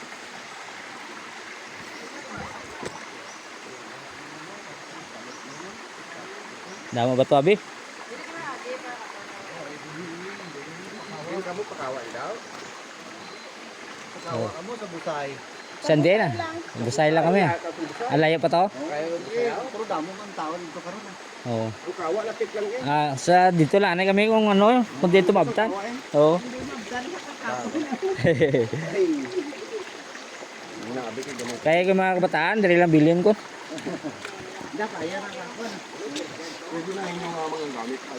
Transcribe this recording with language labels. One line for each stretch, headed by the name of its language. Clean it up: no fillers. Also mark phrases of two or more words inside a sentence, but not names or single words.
Hiligaynon: Damo ba to abi? Kamu pakaway daw. Pakawa mo sa busay. Sande na. Busay lang kami. Alayo pa to? Pero damo man tao dito karon. Oo. Pakawa lapit lang eh.
Filipino: Ah, sa dito lang na kami kung ano, kung dito mabtan. Oo. Kaya yung mga kabataan, dali lang bilhin ko.
Hiligaynon: Da kaya na ka.
Filipino: Pwede na yung mga gamit pag